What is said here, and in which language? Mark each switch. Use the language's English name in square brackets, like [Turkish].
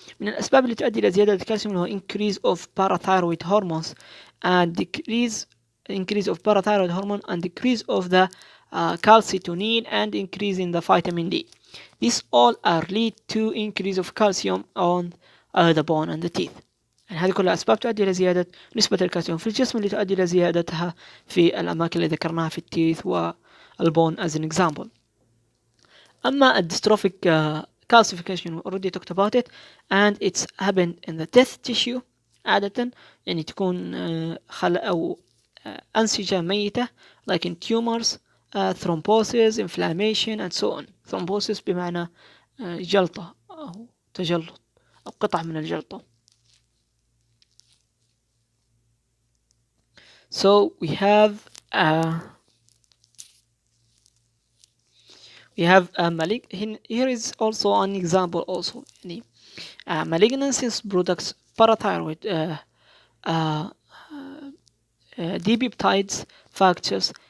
[Arabic] من الاسباب اللي تؤدي الى زيادة الكالسيوم [English] هو increase of parathyroid hormones and increase of parathyroid hormone and decrease of the calcitonin and increase in the vitamin D. These all are lead to increase of calcium on the bone and the teeth. [Arabic] يعني هذه كلها أسباب تؤدي إلى زيادة نسبة الكالسيوم في الجسم، اللي تؤدي إلى زيادتها في الأماكن اللي ذكرناها في التيث والبون [English] as an example. أما dystrophic calcification we already talked about it and it's happened in the teeth tissue [Arabic] عادة، يعني تكون أو أنسجة ميتة [English] like in tumors, thrombosis, inflammation and so on. [Arabic] thrombosis بمعنى جلطة أو تجلط أو قطع من الجلطة. [English] So we have here is also an example also يعني malignancies products parathyroid dipeptides factors.